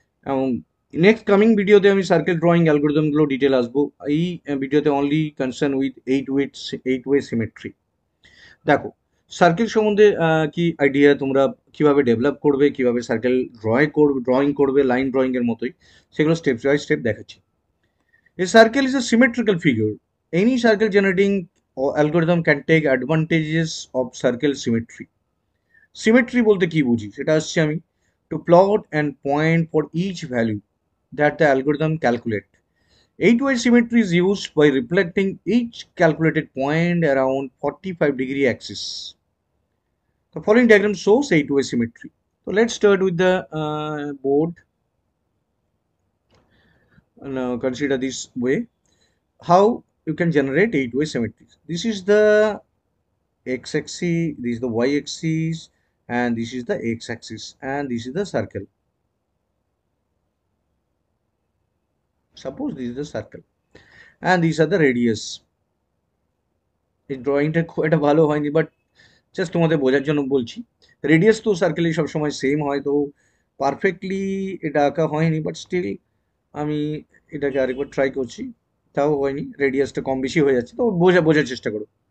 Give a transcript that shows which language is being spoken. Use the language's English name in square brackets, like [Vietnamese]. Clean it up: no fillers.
[Bangla] এবং next coming ভিডিওতে আমি সার্কেল ড্রয়িং অ্যালগোরিদমগুলো ডিটেল আসবো। এই ভিডিওতে [English] Only concern with eight way symmetry. [Bangla] দেখো, সার্কেল সম্বন্ধে কি আইডিয়া, তোমরা কিভাবে ডেভেলপ করবে, কিভাবে সার্কেল ড্রয়িং করবে লাইন ড্রয়িং এর মতোই, সেগুলো স্টেপ বাই স্টেপ দেখাচ্ছি। [English] A circle is a symmetrical figure. Any circle generating algorithm can take advantages of circle symmetry. Symmetry [Bangla] বলতে কি বুঝি সেটা আসছে আমি, [English] to plot and point for each value that the algorithm calculate. Eight-way symmetry is used by reflecting each calculated point around 45-degree axis. The following diagram shows eight-way symmetry. So let's start with the board. Now consider this way. How you can generate eight-way symmetries. This is the x-axis, this is the y-axis, and this is the x-axis, and this is the circle. Suppose this is the circle, and these are the radius. [Bangla] এই ড্রয়িংটা খুব একটা ভালো হয়নি, but just তোমাদের বোঝার জন্য বলছি। রেডিয়াস তো সার্কেলে সবসময় সেম হয়, তো পারফেক্টলি এটা আঁকা হয়নি, বাট স্টিল আমি এটাকে আরেকবার ট্রাই করছি, তাও হয়নি, রেডিয়াসটা কম বেশি হয়ে যাচ্ছে, তো বোঝার চেষ্টা করো।